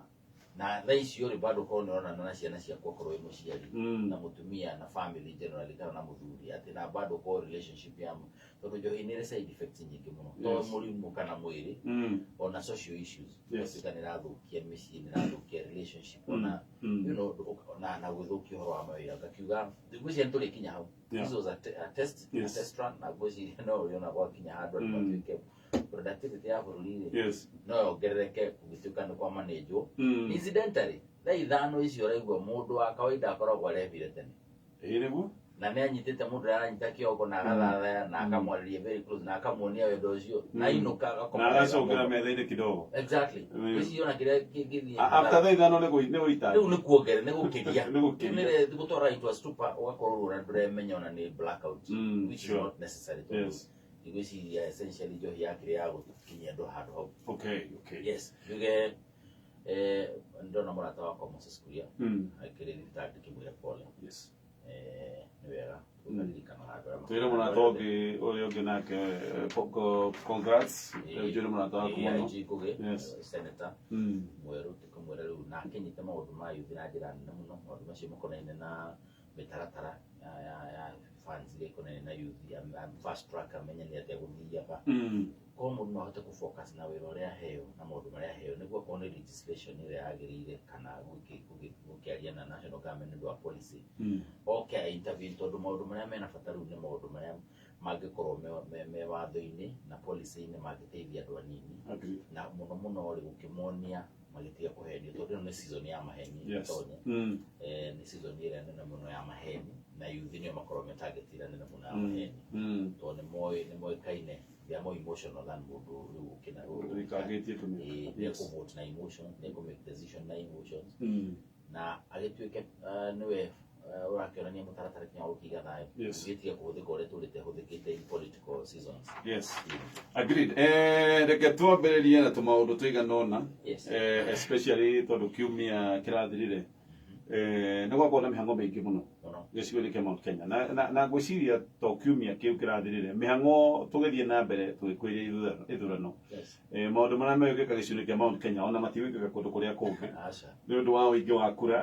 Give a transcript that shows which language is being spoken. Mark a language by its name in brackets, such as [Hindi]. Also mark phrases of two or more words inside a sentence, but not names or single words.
[Kikuyu] Na thaa icio rĩ bado korwo nĩ ũrona na ciana ciaku okorwo wĩ mũciari na mũtumia na [English] family generally [Kikuyu] kana na mũthuri atĩ na bado korwo relationship ya tondũ njohi nĩ ĩrĩ [English] side effects [Kikuyu] nyingĩ mũno to mũrimũ kana mwĩrĩ ona [English] social issues [Kikuyu] ĩka nĩ ĩrathũkia mĩciĩ nĩ ĩrathũkia relationship ona [English] you know [Kikuyu] na gũthũkia ũhoro wa mawĩra ngakiuga ngwĩciria nĩ tũrĩ kinya hau. [English] This was a test run [Kikuyu] na ngwĩciria no ũrĩona gwakinya handũ andũ matuĩke productivity ya bũrũri no yongerereke kũgĩtuĩka nĩ kwa manĩnjwo. Incidentally thaa ithano icio ũraigua mũndũ wa kawaida akoragwo arethire tene. Nĩguo na nĩ anyitĩte mũndũ ũrĩa aranyita kĩongo na agathathaya na akamwarĩria [English] very close [Kikuyu] na akamuonia wendo ũcio na ainũka na agacokera metha-inĩ kidogo. [English] Exactly. [Kikuyu] Gwĩciria ona kĩrĩa kĩngĩthiĩ after thaa ithano nĩ gũita rĩu nĩ kuongerera nĩ gũkĩria nĩ gũtwara [English] into a stupor [Kikuyu] ũgakorwo ũrĩa ndũremenya ona nĩ blackout [English] which is not necessary. [Kikuyu] Gwĩciria essentially njohi yakĩrĩ ya gũkinyia andũ handũ hau. [English] Okay. Yes. [Kikuyu] Yuge ndona mũrata wakwa Moses Kuria akĩrĩ thibitarĩ kĩmwĩra pole. [English] Yes. [Kikuyu] Nĩ wega tũkaririkanaga andũ arĩa twĩre mũrata ũngĩ ũrĩa ũngĩ nake congrats twĩre mũrata waku mũno Kũgĩ senator mwerũ tũkamwĩra rĩu na akĩnyita maũndũ ma youth na njĩra nene mũno maũndũ macio makonainie na mĩtaratara ya funds iria ikonainie na youth [English] fast track [Kikuyu] amenya nĩ atĩa gũthiia ba ko mũndũ no ahote kũfocus na wĩra ũrĩa aheo na maũndũ marĩa aheo nĩguo akorwo nĩ legislation ĩrĩa yagĩrĩire kana gũkĩaria na [English] national government [Kikuyu] nĩũndũ wa policy oke intervene tondũ maũndũ marĩa mena bata rĩu nĩ maũndũ marĩa mangĩkorwo me watho-inĩ na policy-inĩ mangĩteithia andũ anini na mũno rĩ gũkĩmonia magĩtiga kũhenio tondũ ĩno nĩ season ya maheni tonye nĩ season ĩrĩa nene mũno ya maheni na youth nĩo makorwo metargetĩra nene mũno ya maheni tondũ nĩ moĩkaine [English] they are more emotional than [Kikuyu] mũndũ rĩu ũkĩna nĩ kũvote na emotions nĩ kũmake decision na emotions na agĩtuĩke nĩwe ũrakĩonania mũtaratara kinya gũkĩiga thayũ gĩtiga kũhũthĩka ũrĩa tũrĩte hũthĩkĩte [English] in political seasons. Yes. Agreed. [Kikuyu] Reke twambĩrĩrie na tũmaũndũ tũigana ũna especially tondũ kiumia kĩrathirire nĩ gwakorwo na mĩhang'o mĩingĩ mũno gĩcigo-inĩ kĩa Mount Kenya na ngwĩciria to kiumia kĩu kĩrathirire mĩhang'o tũgĩthiĩ na mbere tũgĩkuhĩrĩria ithurano maũndũ marĩa megwĩka gĩcigo-inĩ kĩa Mount Kenya ona matigwĩkaga kũndũ kũrĩa kũngĩ nĩ ũndũ wa ũingĩ wa kura